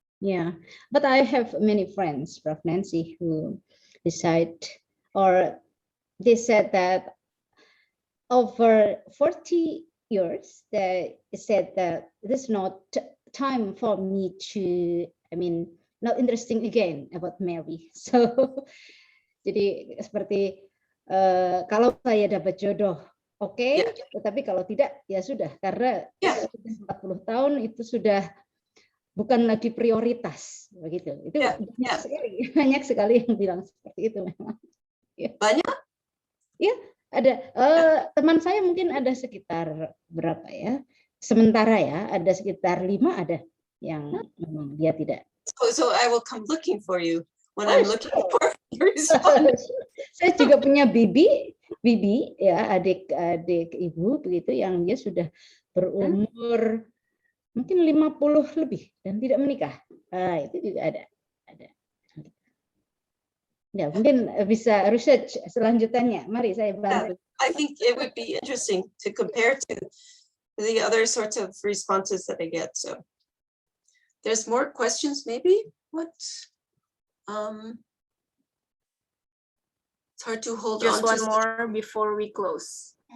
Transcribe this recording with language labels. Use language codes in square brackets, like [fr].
[en] Yeah, but I have many friends, Prof. Nancy, who decide, or they said that over 40 years, they said that this is not time for me to, I mean, not interesting again about marry. [id] So, jadi seperti kalau saya dapat jodoh, oke, tetapi kalau tidak, ya sudah, karena 40 tahun itu sudah bukan lagi prioritas, begitu. Itu banyak sekali yang bilang seperti itu memang. Banyak? Ya, ada teman saya mungkin ada sekitar berapa ya? Sementara ya, ada sekitar 5 ada yang memang dia tidak. [en] So I will come looking for you when I'm looking for your response. [id] Saya juga punya bibi ya, adik ibu begitu yang dia sudah berumur mungkin 50 lebih dan tidak menikah. Itu juga ada. Ya, mungkin bisa research selanjutnya. Mari saya bantu. [en] I think it would be interesting to compare to the other sorts of responses that I get. So there's more questions, maybe? What? It's hard to hold on. Just one more before we close.